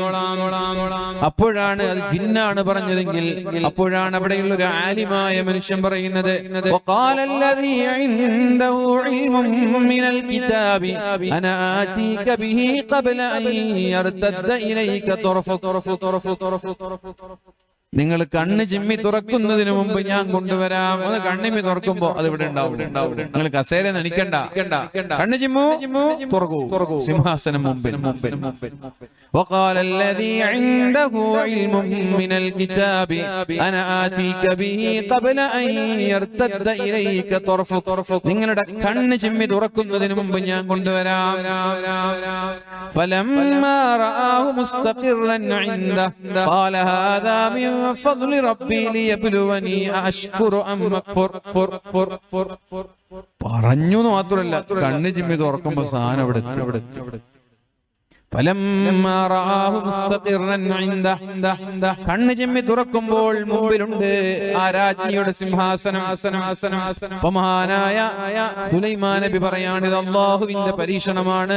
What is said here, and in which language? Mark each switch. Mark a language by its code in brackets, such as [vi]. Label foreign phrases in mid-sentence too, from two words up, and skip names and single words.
[ml] അപ്പോഴാണ് അത് ജിന്നാണ് പറഞ്ഞതെങ്കിൽ അപ്പോഴാണ് അവിടെയുള്ള ഒരു ആലിമായ മനുഷ്യൻ പറയുന്നത് നിങ്ങൾ കണ്ണ് ചിമ്മി തുറക്കുന്നതിന് മുമ്പ് ഞാൻ കൊണ്ടുവരാം. ഒന്ന് കണ്ണിമ്മി തുറക്കുമ്പോ അത് ഇവിടെ ഉണ്ടാവും. നിങ്ങൾ കസേര നണിക്കണ്ട, കണ്ണ് ചിമ്മു തുറക്കൂ സിംഹാസനം മുമ്പിൽ. [ar] وقال الذي عنده علم من الكتاب انا اتيك به قبل ان يرتد اليك طرفك. [ml] നിങ്ങളുടെ കണ്ണ് ചിമ്മി തുറക്കുന്നതിന് മുമ്പ് ഞാൻ കൊണ്ടുവരാം. [ar] فلما رآه مستقرا عنده قال هذا من فضل ربي ليبلوني أشكر أم أكفر. [ml] പറഞ്ഞു മാത്രമല്ല കണ്ണ് ചിമ്മി തുറക്കുമ്പോ സാധനം അവിടെ കണ്ണ് ചെമ്മി തുറക്കുമ്പോൾ മുമ്പിലുണ്ട് ആ രാജ്ഞിയുടെ സിംഹാസനം. മഹാനായ സുലൈമാൻ നബി പറയാണ്, ഇത് അള്ളാഹുവിന്റെ പരീക്ഷണമാണ്.